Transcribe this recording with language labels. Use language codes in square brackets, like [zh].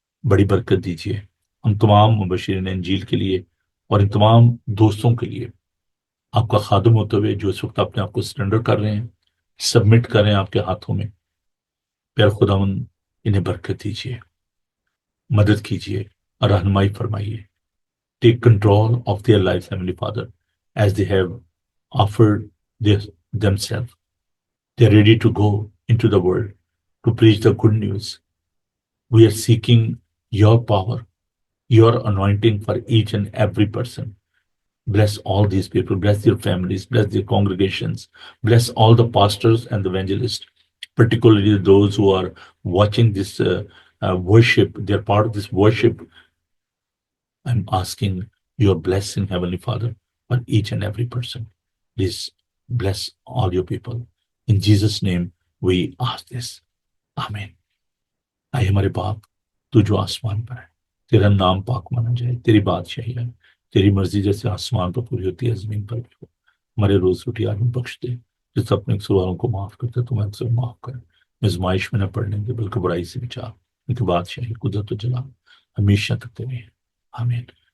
[ur] بڑی برکت دیجیے ہم تمام مبشرین انجیل کے لیے اور ان تمام دوستوں کے لیے آپ کا خادم ہوتے ہوئے جو اس وقت اپنے آپ کو سرنڈر کر رہے ہیں، سبمٹ کر رہے ہیں آپ کے ہاتھوں میں، پیر خداون انہیں برکت دیجیے، مدد کیجیے اور رہنمائی فرمائیے. [en] Take control of their lives, Heavenly Father, as they have offered themselves. They are ready to go into the world to preach the good news. We are seeking your power, your anointing for each and every person. Bless all these people, bless their families, bless their congregations, bless all the pastors and the evangelists, particularly those who are watching this worship. They are part of this worship. I'm asking your blessing, Heavenly Father, on each and every person. Please bless all your people. In Jesus' name, we ask this. Amen. [ur] اے ہمارے باپ تو جو آسمان پر ہے، تیرا نام پاک مانا جائے، تیری بادشاہی ہے، تیری مرضی جیسے آسمان پر پوری ہوتی ہے زمین پر بھی ہو. ہمارے روز روٹی آج ہمیں بخش دے، جس اپنے قصورواروں کو معاف کرتے تو ہمیں اکثر معاف کرے. آزمائش میں نہ پڑنے دے بلکہ برائی سے بچا، کیونکہ بادشاہی قدرت و جلال ہمیشہ تک تیرے ہیں. آمین.